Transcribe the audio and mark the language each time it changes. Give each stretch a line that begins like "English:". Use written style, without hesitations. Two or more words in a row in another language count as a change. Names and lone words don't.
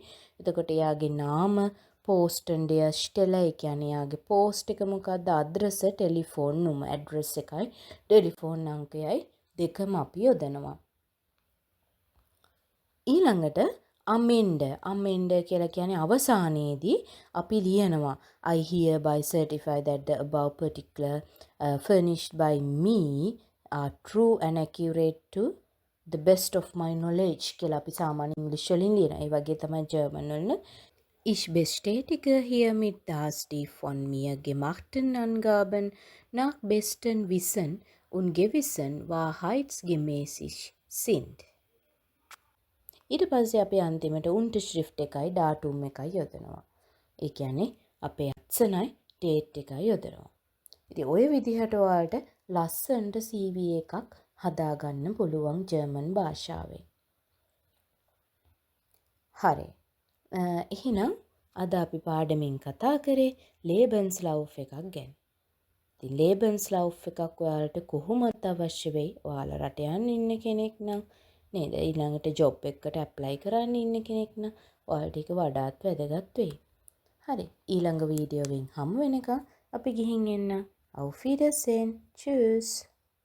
Sinhala: එතකොට එයාගේ නාම
German: post and der Stelle
Sinhala: ඒ කියන්නේ එයාගේ post එක මොකද්ද අද්‍රස ටෙලිෆෝන් නම ඇඩ්‍රස් එකයි ටෙලිෆෝන් අංකයයි දෙකම අපි යොදනවා. ඊළඟට amend කියලා කියන්නේ අවසානයේදී අපි ලියනවා
English: I hereby certify that the above particular furnished by me are true and accurate to the best of my knowledge
Sinhala: කියලා අපි සාමාන්‍ය ඉංග්‍රීසි වලින් ලියනවා. ඒ වගේ තමයි ජර්මන් වල
German: Ich bestätige hiermit, dass die von mir gemachten Angaben nach bestem Wissen und Gewissen wahrheitsgemäß sind.
Sinhala: ඊට පස්සේ අපි අන්තිමට උන්ටර්ෂ්‍රිෆ්ට් එකයි ඩාටුම් එකයි යොදනවා. ඒ කියන්නේ අපේ අත්සනයි ඩේට් එකයි යොදනවා. ඉතින් ওই විදිහට ඔයාලට ලස්සනට CV එකක් හදාගන්න පුළුවන් ජර්මන් භාෂාවෙන්. හරි. එහෙනම් අද අපි පාඩමින් කතා කරේ ලේබන්ස් ලව් එකක් ගැන. ඉතින් ලේබන්ස් ලව් එකක් ඔයාලට කොහොමත් අවශ්‍ය වෙයි. ඔයාලා රට යන්න ඉන්න කෙනෙක් නම් නේද? ඊළඟට ජොබ් එකකට ඇප්ලයි කරන්න ඉන්න කෙනෙක් නම් ඔයාලට ඒක වඩාත් වැදගත් වෙයි. හරි. ඊළඟ වීඩියෝවෙන් හමු වෙනකන් අපි ගිහින් එන්න.
German: Auf Wiedersehen. Tschüss.